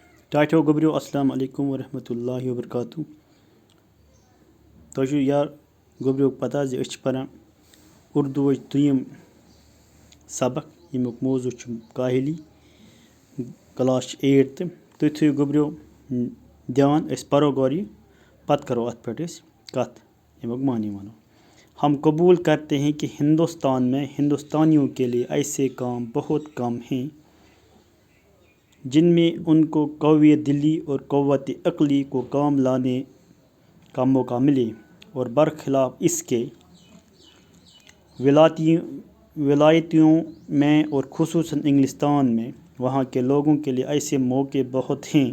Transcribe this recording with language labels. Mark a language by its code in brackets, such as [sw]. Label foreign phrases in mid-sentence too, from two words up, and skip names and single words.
[ks] ٹاٹھو گوبریو [ar] السلام علیکم ورحمۃ اللہ وبرکاتہ. [ks] تۄہہِ چھُو یار گوبریو پتہ زِ أسۍ چھِ پران اردوٗوٕچ دوٚیِم سبق ییٚمیُک موضوٗع چھُ کاہلی کلاس چھِ 8th. تُہۍ تھٲیِو گوبریو دھیان أسۍ پرو گۄڈٕ یہِ پتہٕ کرو اَتھ پٮ۪ٹھ أسۍ کَتھ ییٚمیُک معنی وَنو. [ur] ہم قبول کرتے ہیں کہ ہندوستان میں ہندوستانیوں کے لیے ایسے کام بہت کم ہیں جن میں ان کو قوی دلی اور قوت عقلی کو کام لانے کا موقع ملے اور برخلاف اس کے ولایتوں میں اور خصوصاً انگلستان میں وہاں کے لوگوں کے لیے ایسے موقع بہت ہیں.